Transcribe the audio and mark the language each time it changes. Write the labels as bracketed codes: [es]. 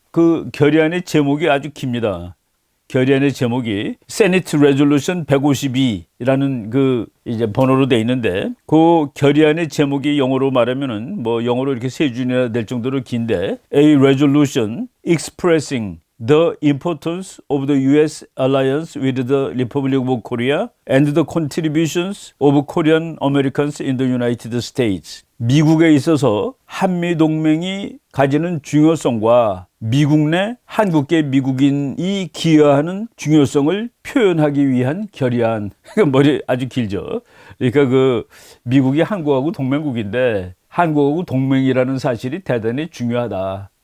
[ko] 그 결의안의 제목이 아주 깁니다. 결의안의 제목이 Senate Resolution 152라는 그 이제 번호로 돼 있는데, 그 결의안의 제목이 영어로 말하면은 뭐 영어로 이렇게 세 줄이나 될 정도로 긴데, [en] A resolution expressing the importance of the U.S. alliance with the Republic of Korea and the contributions of Korean Americans in the United States. [ko] 미국에 있어서 한미동맹이 가지는 중요성과 미국 내 한국계 미국인이 기여하는 중요성을 표현하기 위한 결의안. 머리 아주 길죠. 그러니까 그 미국이 한국하고 동맹국인데 한국하고 동맹이라는 사실이 대단히 중요하다.